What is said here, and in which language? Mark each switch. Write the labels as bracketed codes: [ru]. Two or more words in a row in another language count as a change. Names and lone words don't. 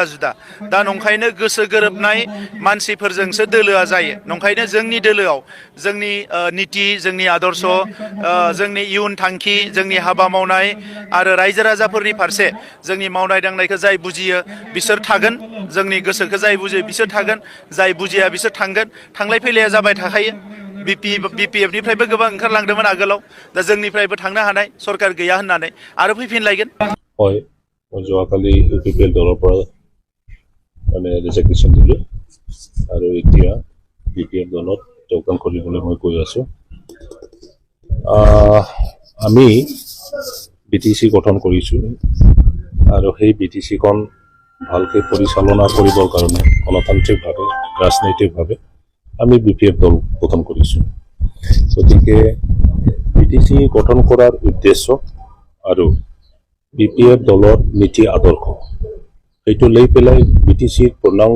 [brx] जुदा दा नंखायनो गोसो गोरोबनाय मानसिफोरजोंसो दोलोआ जायो नंखायनो जोंनि दोलोआव जोंनि नीति जोंनि आदर्श जोंनि इयुन थांखि जोंनि हाबा मावनाय आरो रायजो राजाफोरनि फारसे जोंनि मावनाय दांनायखौ जाय बुजियो बिसोर थागोन जोंनि गोसोखौ जाय बुजियो बिसोर थागोन जाय बुजिया बिसोर थांगोन थांलाय फैलाया जाबाय थाखायो बिपिएफनिफ्रायबो गोबां ओंखारलांदोंमोन आगोलाव दा जोंनिफ्रायबो थांनो हानाय सरकार गैया होननानै आरो फैफिनलायगोन [as] হয় মই যোৱাকালি ইউপিপিএল দলৰ পৰা মানে ৰিজেক্টেশ্যন দিলো আৰু এতিয়া বিপিএফ দলত যোগদান কৰিবলৈ মই কৈ আছো আমি বিটিসি গঠন কৰিছো আৰু সেই বিটিসিখন ভালকৈ পৰিচালনা কৰিবৰ কাৰণে গণতান্ত্ৰিকভাৱে ৰাজনৈতিকভাৱে আমি বিপিএফ দল গঠন কৰিছো গতিকে বিটিসি গঠন কৰাৰ উদ্দেশ্য আৰু বিপিএফ দলৰ নীতি আদৰ্শ এইটো লৈ পেলাই বিটিসিৰ পূৰ্ণাংগ